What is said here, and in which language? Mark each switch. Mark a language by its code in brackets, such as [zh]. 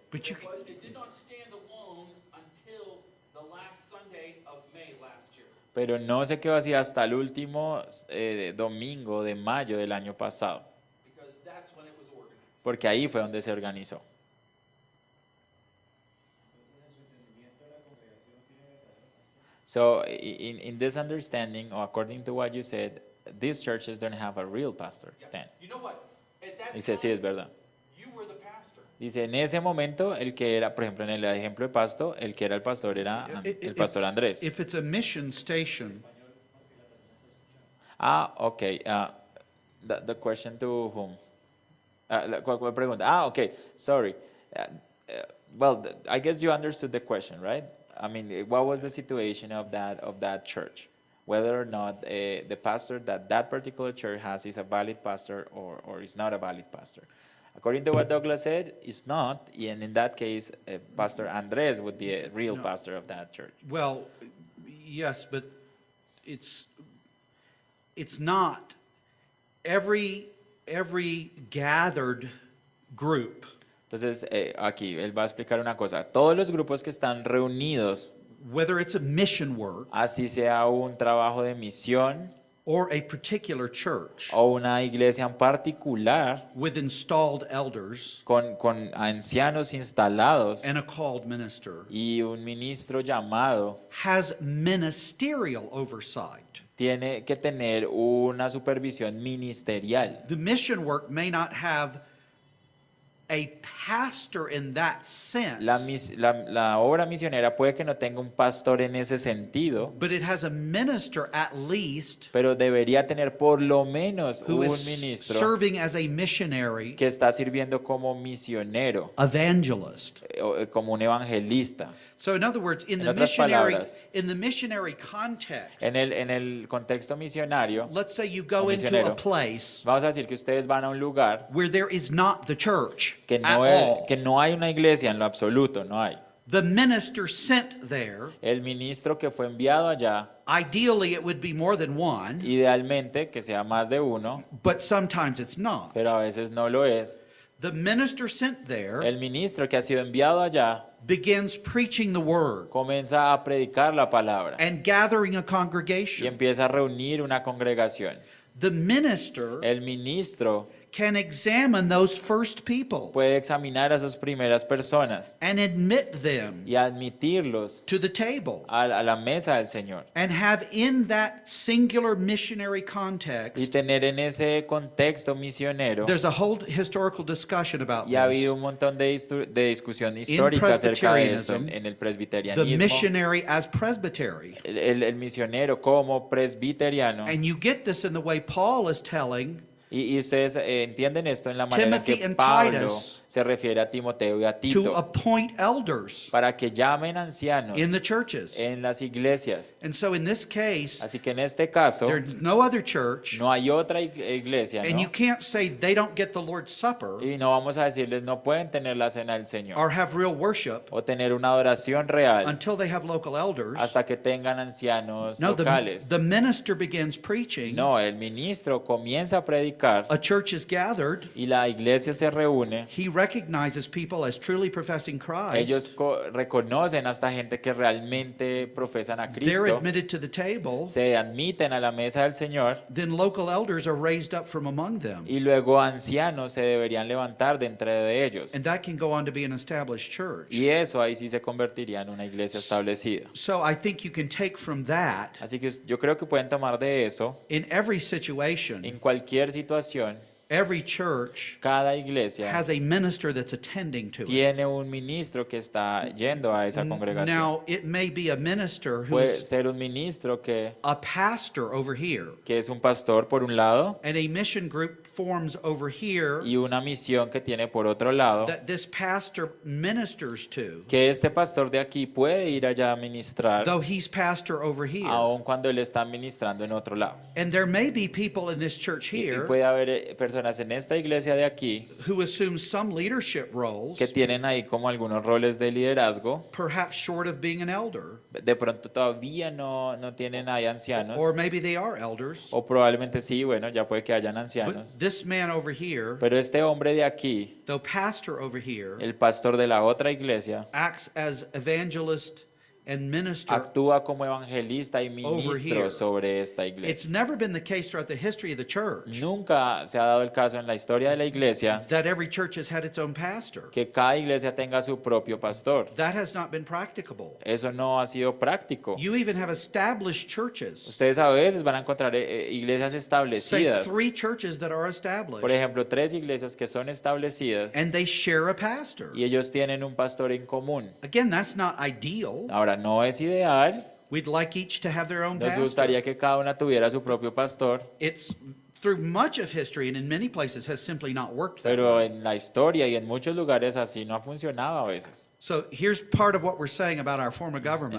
[en] But you, It did not stand alone until the last Sunday of May last year. [es] Pero no se quedó así hasta el último domingo de mayo del año pasado, [en] Because that's when it was organized. [es] porque ahí fue donde se organizó. [en] So in this understanding, or according to what you said, these churches don't have a real pastor then. You know what? At that [es] Dice, sí, es [en] time, [es] verdad. [en] you were the pastor. [es] Dice, en ese momento, el que era, por ejemplo, en el ejemplo de Pasto, el que era el pastor era el pastor Andrés. [en] if it's a mission station, Okay. The question to whom? [es] ¿Cuál pregunta? Okay. Sorry. [en] Well, I guess you understood the question, right? I mean, what was the situation of that church? Whether or not the pastor that particular church has is a valid pastor or is not a valid pastor. According to what Douglas said, it's not, and in that case, Pastor Andres would be a real pastor of that church. well, yes, but it's not every gathered group [es] Entonces, aquí él va a explicar una cosa. Todos los grupos que están reunidos, [en] whether it's a mission work [es] así sea un trabajo de misión [en] or a particular church [es] o una iglesia en particular, [en] with installed elders [es] con ancianos instalados [en] and a called minister, [es] y un ministro llamado, [en] has ministerial oversight. [es] tiene que tener una supervisión ministerial. [en] The mission work may not have a pastor in that sense, [es] La obra misionera puede que no tenga un pastor en ese sentido, [en] but it has a minister at least [es] pero debería tener por lo menos [en] who [es] un [en] is [es] ministro [en] serving as a missionary, [es] que está sirviendo como misionero, [en] evangelist. [es] como un evangelista. [en] So in other words, [es] En otras palabras, [en] in the missionary context, [es] En el contexto misionario, [en] let's say you go [es] o [en] into a [es] misionero, [en] place [es] vamos a decir que ustedes van a un lugar [en] where there is not the church [es] que [en] at all. [es] que no hay una iglesia en lo absoluto, no hay. [en] The minister sent there, [es] El ministro que fue enviado allá, [en] ideally it would be more than one, [es] idealmente que sea más de uno, [en] but sometimes it's not. [es] pero a veces no lo es. [en] The minister sent there [es] El ministro que ha sido enviado allá [en] begins preaching the word [es] comienza a predicar la palabra [en] and gathering a [es] y [en] congregation. [es] empieza a reunir una congregación. [en] The minister [es] El ministro [en] can examine those first people [es] puede examinar a esas primeras personas [en] and admit them [es] y admitirlos [en] to the table [es] a la mesa del Señor. [en] and have in that singular missionary [es] Y [en] context, [es] tener en ese contexto misionero, [en] there's a whole historical discussion about [es] y ha habido [en] this. [es] un montón de discusión histórica acerca de esto [en] Presbyterianism, [es] en el [en] The [es] presbiterianismo, [en] missionary as presbytery. [es] el misionero como presbiteriano. [en] And you get this in the way Paul is telling [es] Y ustedes entienden esto en la manera en [en] Timothy [es] que [en] and [es] Pablo [en] Titus [es] se refiere a Timoteo y a [en] to [es] Tito [en] appoint elders [es] para que llamen ancianos [en] in the churches. [es] en las iglesias. [en] And so in this case, [es] Así que en este caso [en] there's no other church, [es] no hay otra iglesia, [en] and you [es] ¿no? [en] can't say they don't get the Lord's Supper [es] Y no vamos a decirles no pueden tener la cena del Señor [en] or have real worship [es] o tener una adoración real [en] until they have local elders. [es] hasta que tengan ancianos No, locales. [en] the minister begins preaching [es] No, el ministro comienza a predicar predicar [en] a church is gathered, [es] y la iglesia se reúne, [en] he recognizes people as truly professing [es] ellos [en] Christ. [es] reconocen hasta gente que realmente profesan a [en] They're [es] Cristo, [en] admitted to the table. [es] se admiten a la mesa del Señor [en] Then local elders are raised up from among them. [es] y luego ancianos se deberían levantar de entre de ellos. [en] And that can go on to be an established church. [es] Y eso ahí sí se convertiría en una iglesia establecida. [en] So I think you can take from that, [es] Así que yo creo que pueden tomar de eso [en] in every situation, [es] en cualquier situación. [en] every church [es] Cada iglesia [en] has a minister that's attending to it. [es] tiene un ministro que está yendo a esa congregación. [en] Now, it may be a minister [es] Puede [en] who's [es] ser un ministro [en] a pastor over here, [es] que es un pastor por un lado [en] and a mission group forms over here [es] y una misión que tiene por otro lado, [en] that this pastor ministers to, [es] que este pastor de aquí puede ir allá a ministrar [en] though he's pastor over here. [es] aun cuando él está ministrando en otro lado. [en] And there may be people in this church [es] Y [en] here [es] puede haber personas en esta iglesia de aquí [en] who assume some leadership roles, [es] que tienen ahí como algunos roles de liderazgo. [en] perhaps short of being an elder, [es] De pronto todavía no tienen ahí ancianos. [en] or maybe they are elders. [es] O probablemente sí, bueno, ya puede que hayan ancianos. [en] But this man over here, [es] Pero este hombre de aquí, [en] though pastor over here, [es] el pastor de la otra iglesia, [en] acts as evangelist and minister. [es] actúa como evangelista y [en] here. [es] ministro sobre esta [en] It's [es] iglesia. [en] never been the case throughout the history of the church [es] Nunca se ha dado el caso en la historia de la iglesia [en] that every church has had its own pastor. [es] que cada iglesia tenga su propio pastor. [en] That has not been practicable. [es] Eso no ha sido práctico. [en] You even have established churches. [es] Ustedes a veces van a encontrar iglesias [en] Say [es] establecidas. [en] 3 churches that are [es] Por [en] established, [es] ejemplo, 3 iglesias que son establecidas [en] and they share a pastor. [es] y ellos tienen un pastor en común. [en] Again, that's not ideal. [es] Ahora, no es ideal. [en] We'd like each to have their own [es] Nos [en] pastor. [es] gustaría que cada una tuviera su propio pastor, [en] It's through much of history and in many places has simply not worked that [es] pero [en] way. [es] en la historia y en muchos lugares así no ha funcionado a veces. [en] So here's part of what we're saying about our form of government.